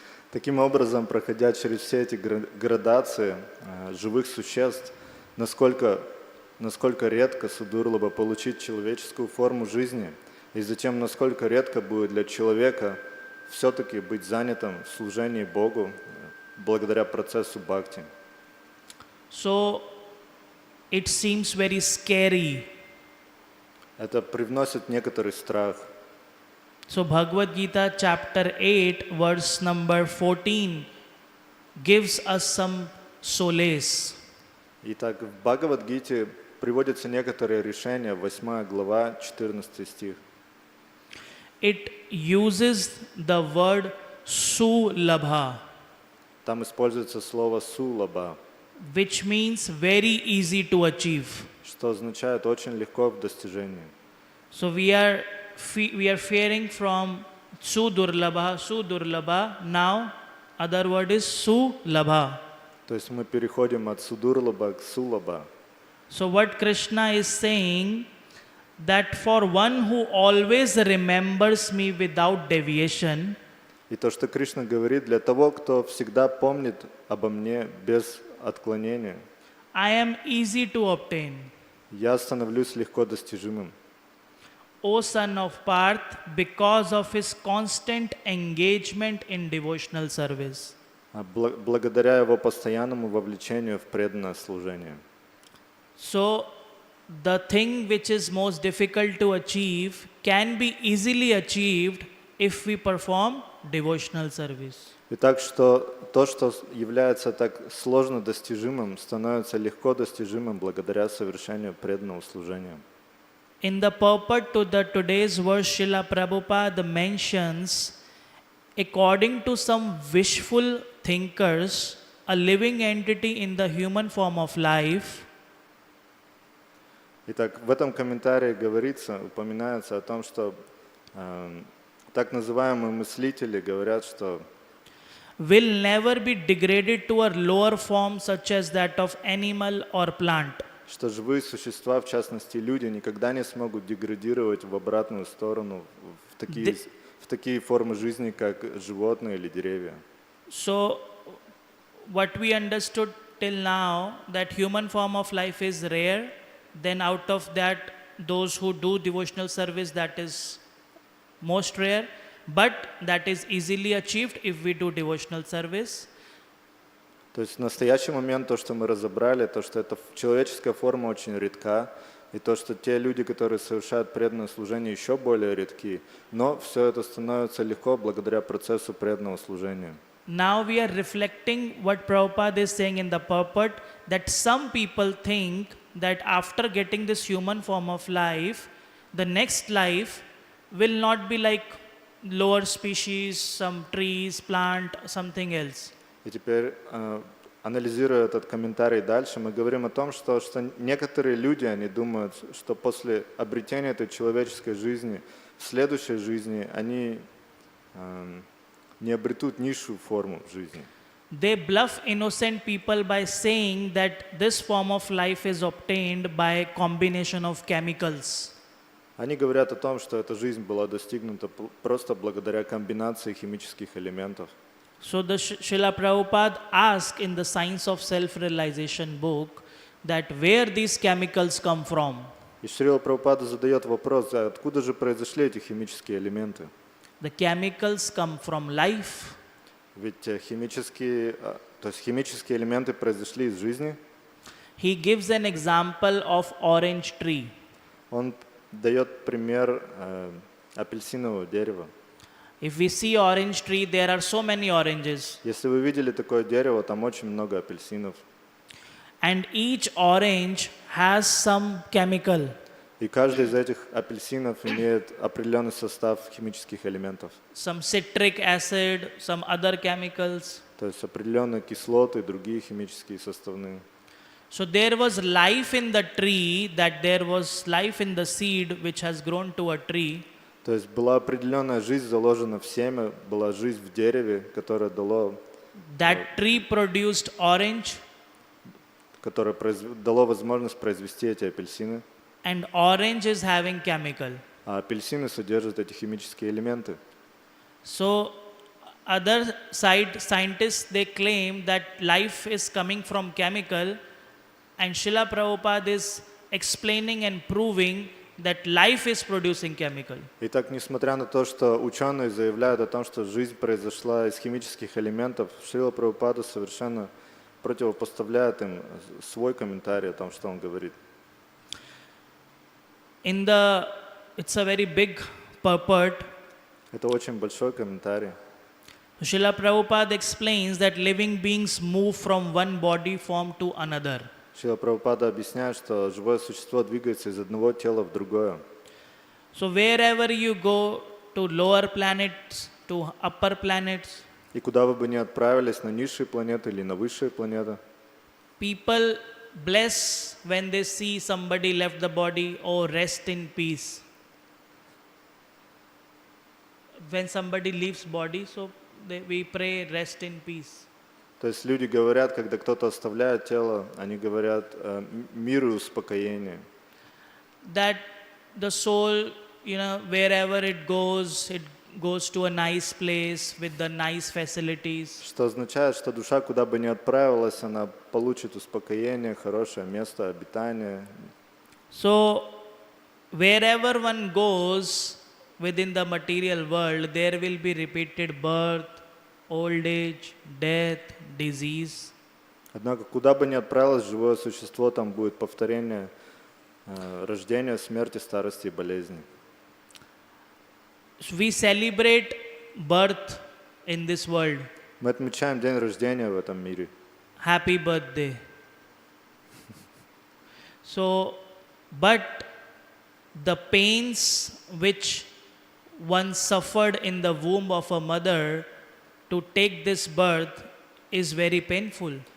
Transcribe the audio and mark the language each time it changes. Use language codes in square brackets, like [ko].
[ru] Таким образом, проходя через все эти градации живых существ, насколько редко судурлаба получить человеческую форму жизни, и затем насколько редко будет для человека все-таки быть занятым в служении Богу благодаря процессу бхакти. [en] So it seems very scary. [ru] Это привносит некоторый страх. [en] So Bhagavad Gita chapter 8 verse number 14 gives us some solace. [ru] Итак, в Бхагавад-гите приводятся некоторые решения, 8 глава, 14 стих. [en] It uses the word sulabha, [ru] Там используется слово «сулаба», [en] which means very easy to achieve. [ru] что означает «очень легко в достижении». [en] So we are fearing from sudurlabha. Now other word is sulabha. [ru] То есть мы переходим от судурлаба к сулаба. [en] So what Krishna is saying, that for one who always remembers me without deviation, [ru] И то, что Кришна говорит, для того, кто всегда помнит обо мне без отклонения, [en] I am easy to obtain. [ru] я становлюсь легко достижимым. [en] O son of Parth, because of his constant engagement in devotional service. [ru] Благодаря его постоянному вовлечению в преданное служение. [en] So the thing which is most difficult to achieve can be easily achieved if we perform devotional service. [ru] Итак, что то, что является так сложно достижимым, становится легко достижимым благодаря совершению преданного служения. [en] In the purport to the today's verse, Srila Prabhupada mentions, according to some wishful thinkers, a living entity in the human form of life [ru] Итак, в этом комментарии говорится, упоминается о том, что так называемые мыслители говорят, что [en] will never be degraded to a lower form such as that of animal or plant. [ru] что живые существа, в частности люди, никогда не смогут деградировать в обратную сторону, в такие формы жизни, как животные или деревья. [en] So what we understood till now, that human form of life is rare, then out of that those who do devotional service, that is most rare, but that is easily achieved if we do devotional service. [ru] То есть в настоящий момент то, что мы разобрали, то, что эта человеческая форма очень редка, и то, что те люди, которые совершают преданное служение, еще более редки, но все это становится легко благодаря процессу преданного служения. [en] Now we are reflecting what Prabhupada is saying in the purport, that some people think that after getting this human form of life, the next life will not be like lower species, some trees, plant, something else. [ru] И теперь, анализируя этот комментарий дальше, мы говорим о том, что некоторые люди, они думают, что после обретения этой человеческой жизни, в следующей жизни они не обретут низшую форму жизни. [en] They bluff innocent people by saying that this form of life is obtained by combination of chemicals. [ru] Они говорят о том, что эта жизнь была достигнута просто благодаря комбинации химических элементов. [en] So the Srila Prabhupada asked in the Science of Self-Realization book that where these chemicals come from. [ru] И Шрила Прабхупада задает вопрос, откуда же произошли эти химические элементы? [en] The chemicals come from life. [ru] Ведь химические элементы произошли из жизни. [en] He gives an example of orange tree. [ru] Он дает пример апельсинового дерева. [en] If we see orange tree, there are so many oranges. [ru] Если вы видели такое дерево, там очень много апельсинов. [en] And each orange has some chemical. [ru] И каждый из этих апельсинов имеет определенный состав химических элементов. [en] Some citric acid, some other chemicals. [ru] То есть определенные кислоты, другие химические составные. [en] So there was life in the tree, that there was life in the seed which has grown to a tree. [ru] То есть была определенная жизнь заложена в семя, была жизнь в дереве, которое дало [en] Tree produced orange, [ru] которое дало возможность произвести эти апельсины. [en] and orange is having chemical. [ru] А апельсины содержат эти химические элементы. [en] So other side scientists, they claim that life is coming from chemical, and Srila Prabhupada is explaining and proving that life is producing chemical. [ru] Итак, несмотря на то, что ученые заявляют о том, что жизнь произошла из химических элементов, Шрила Прабхупада совершенно противопоставляет им свой комментарий о том, что он говорит. [en] It's a very big purport. [ru] Это очень большой комментарий. [en] Srila Prabhupada explains that living beings move from one body form to another. [ru] Шрила Прабхупада объясняет, что живое существо двигается из одного тела в другое. [en] So wherever you go, to lower planets, to upper planets, [ru] И куда вы бы ни отправились, на низшие планеты или на высшие планеты, [en] people bless when they see somebody left the body or rest in peace. When somebody leaves body, so we pray rest in peace. [ru] то есть люди говорят, когда кто-то оставляет тело, они говорят мир и успокоение. [en] That the soul, wherever it goes to a nice place with the nice facilities. [ru] Что означает, что душа, куда бы ни отправилась, она получит успокоение, хорошее место обитания. [en] So wherever one goes within the material world, there will be repeated birth, old age, death, disease. [ru] Однако, куда бы ни отправилось живое существо, там будет повторение рождения, смерти, старости и болезни. [en] So we celebrate birth in this world. [ru] Мы отмечаем день рождения в этом мире. [en] Happy birthday. So, but the pains which one suffered in the womb of a mother to take this birth is very painful.